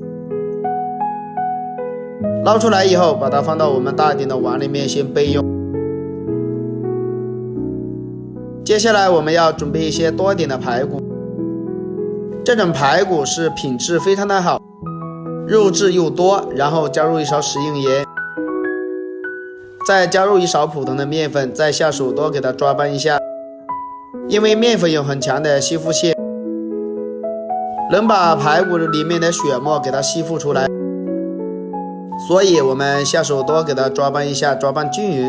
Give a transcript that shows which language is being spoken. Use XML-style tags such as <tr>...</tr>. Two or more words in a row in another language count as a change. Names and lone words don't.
<zh>撈出來以後，把它放到我們大一點的碗裡面先備用。接下來我們要準備一些多一點的排骨，這種排骨是品質非常的好，肉質又多，然後加入一勺食用鹽，再加入一勺普通的麵粉，再下手多給它抓拌一下，因為麵粉有很強的吸附性，能把排骨裡面的血沫給它吸附出來，所以我們下手多給它抓拌一下，抓拌均勻。</zh>